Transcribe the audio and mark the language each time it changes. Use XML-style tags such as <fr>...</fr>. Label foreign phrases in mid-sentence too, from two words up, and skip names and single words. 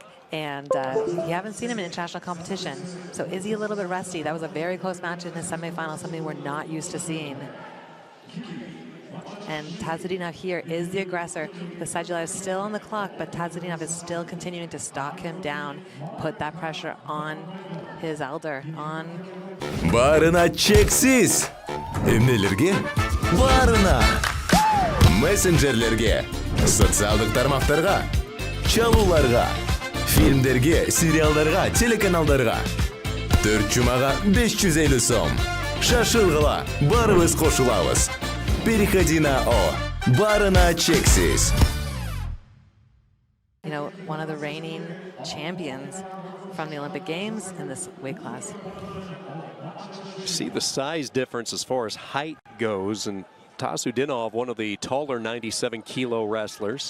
<en>And you haven't seen him in international competition. So is he a little bit rusty? That was a very close match in his semifinal, something we're not used to seeing. And Tazhudinov here is the aggressor. With Sadulaev still on the clock, but Tazhudinov is still continuing to stalk him down, put that pressure on his elder, on...</en> <ky>Барына чексиз. Нелерге? Barına. Мессенджерлерге, социалдык тармактарга, чалууларга, фильмдерге, сериалдарга, телеканалдарга. 4 жумага 550 сом. Шашылгыла, барыбыз кошулабыз.</ky> <ru>Переходи на О.</ru> <ky>Барына чексиз.</ky> <en>You know, one of the reigning champions from the Olympic Games in this weight class. See the size difference as far as height goes, and Tazhudinov, one of the taller 97-kilo wrestlers.</en>